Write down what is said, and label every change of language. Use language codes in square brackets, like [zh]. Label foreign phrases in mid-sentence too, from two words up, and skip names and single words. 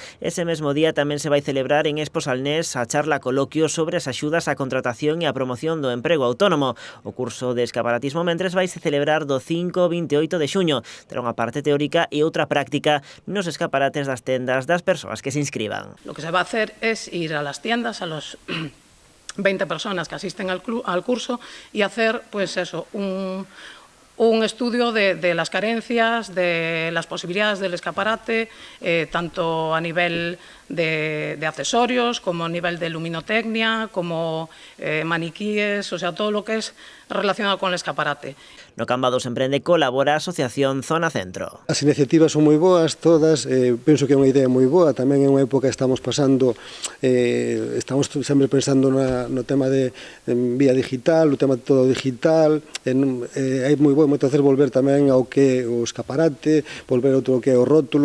[gl] Ese mesmo día tamén se vai celebrar en Expo Salnés a charla coloquio sobre as axudas á contratación e a promoción do emprego autónomo. O curso de escaparatismo mentres vai se celebrar do 5 ao 28 de xuño. Terá unha parte teórica e outra práctica nos escaparates das tendas das persoas que se inscriban. [es] Lo que se va a hacer es ir a las tiendas, a los 20 personas que asisten al curso y hacer pues eso, un estudio de las carencias, de las posibilidades del escaparate, tanto a nivel de accesorios, como a nivel de luminotecnia, como maniquíes, o sea, todo lo que es relacionado con el escaparate. [gl] No Cambados Emprende colabora a Asociación Zona Centro. As iniciativas son moi boas todas, penso que é unha idea moi boa, tamén é unha época que estamos pasando, estamos sempre pensando no tema de vía digital, o tema de todo digital, é moi bo entonces volver tamén ao que o escaparate, volver outro que é o rótulo.